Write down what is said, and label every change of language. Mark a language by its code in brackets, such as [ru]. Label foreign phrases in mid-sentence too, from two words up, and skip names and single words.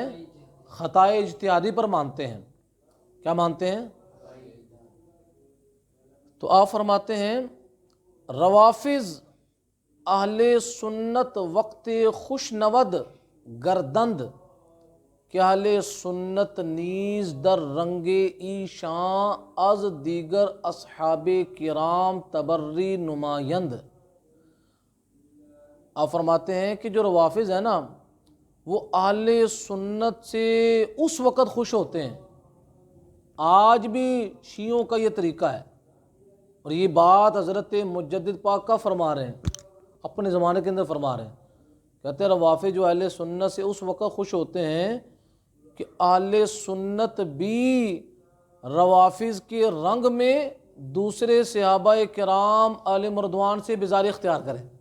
[ur] خطائے اجتہادی پر مانتے ہیں۔ کیا مانتے ہیں؟ تو آپ فرماتے ہیں [fa] روافظ اہل سنت وقت خوش نود گردند، کہ اہل سنت نیز در رنگ ایشان از دیگر اصحاب کرام تبری نمایند۔ [ur] آپ فرماتے ہیں کہ جو روافظ ہیں نا، وہ اہل سنت سے اس وقت خوش ہوتے ہیں، آج بھی شیعوں کا یہ طریقہ ہے، اور یہ بات حضرت مجدد پاک کا فرما رہے ہیں، اپنے زمانے کے اندر فرما رہے ہیں کہتے ہیں روافض جو اہل سنت سے اس وقت خوش ہوتے ہیں کہ اہل سنت بھی روافض کے رنگ میں دوسرے صحابہ کرام علیہم رضوان سے بیزاری اختیار کریں۔